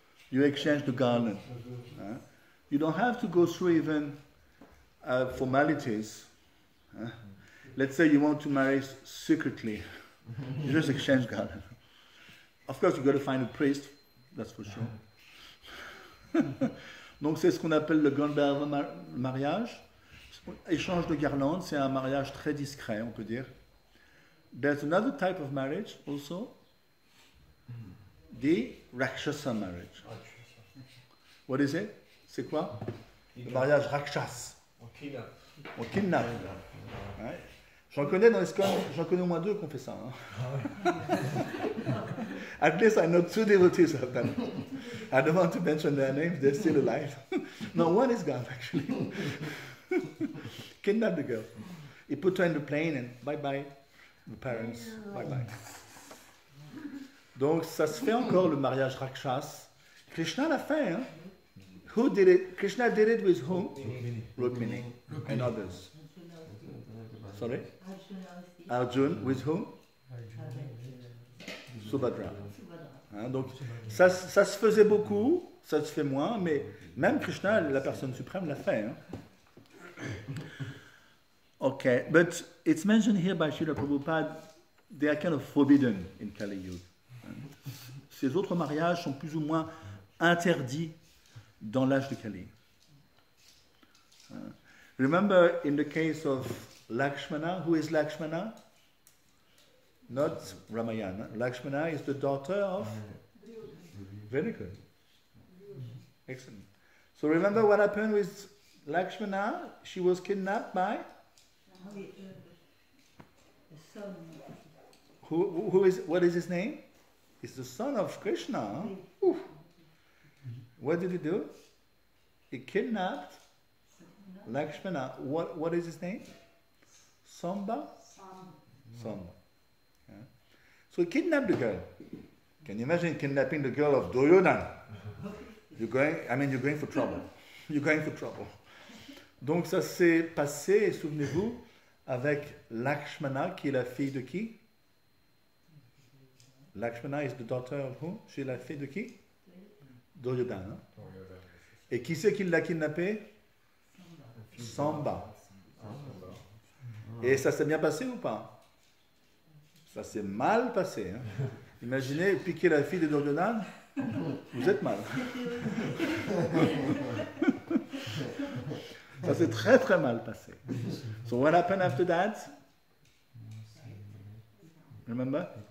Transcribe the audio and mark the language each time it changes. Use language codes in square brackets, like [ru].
[en] You exchange the garland. You don't have to go through even formalities. let's say you want to marry secretly. You just exchange garland. Of course, you got to find a priest, that's for sure. [fr] Donc c'est ce qu'on appelle le Gandharva mariage. Échange de garlandes, c'est un mariage très discret, on peut dire. [en] There's another type of marriage also, the Rakshasa marriage. What is it? [fr] C'est quoi? Le mariage Rakshas. On kidnappe. Ouais. J'en connais dans les scans, j'en connais au moins 2 qui ont fait ça. Hein. [en] At least I know 2 devotees of them. I don't want to mention their names, they're still alive. No, one is gone actually. Kidnap the girl. He put her in the plane and bye-bye. The parents, bye-bye. [fr] Donc ça se fait encore le mariage Rakshas. Krishna l'a fait. Hein? [en] Who did it? Krishna did it with whom? Rukmini and others. Sorry? Arjun with whom? Subhadra. [fr] Hein, donc ça se faisait beaucoup, ça se fait moins, mais même Krishna, la personne suprême, l'a fait. Hein. [en] Okay, but it's mentioned here by Srila Prabhupada, they are kind of forbidden in Kali Yuga. [fr] Ces autres mariages sont plus ou moins interdits dans l'âge de Kali. [en] Remember in the case of Lakshmana, who is Lakshmana? Not Ramayana. Lakshmana is the daughter of? Very good. Excellent. So remember what happened with Lakshmana? She was kidnapped by? Who is? What is his name? It's the son of Krishna. Huh? What did he do? He kidnapped Lakshmana. What is his name? Samba? Samba. Yeah. So he kidnapped the girl. Can you imagine kidnapping the girl of Duryodhana? You're going for trouble. You're going for trouble. [fr] Donc ça s'est passé, souvenez-vous, avec Lakshmana, qui est la fille de qui? [en] Lakshmana is the daughter of who? [fr] C'est la fille de qui? Duryodhana. Et qui c'est qui l'a kidnappé? Samba. Et ça s'est bien passé ou pas? Ça s'est mal passé. Hein? Imaginez piquer la fille de Duryodhana, vous êtes mal. Ça s'est très très mal passé. [en] So what happened after that? Remember?